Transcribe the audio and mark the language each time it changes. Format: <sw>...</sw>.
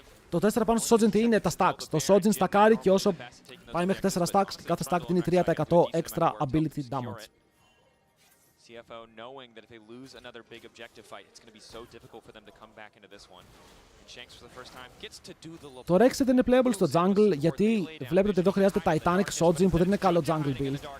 <el>Το 4 πάνω στο Sojin τι είναι? Τα stacks. Το Sojin στακάρει και όσο πάει μέχρι 4 stacks και κάθε stack δίνει 3% extra ability damage.</el> <en>CFO knowing that if they lose another big objective fight, it's going to be so difficult for them to come back into this one. And Shanks for the first time gets to do the</en> <el>Το Rexed είναι playable στο jungle γιατί βλέπετε ότι εδώ χρειάζεται Titanic Sojin που δεν είναι καλό jungle build.</el>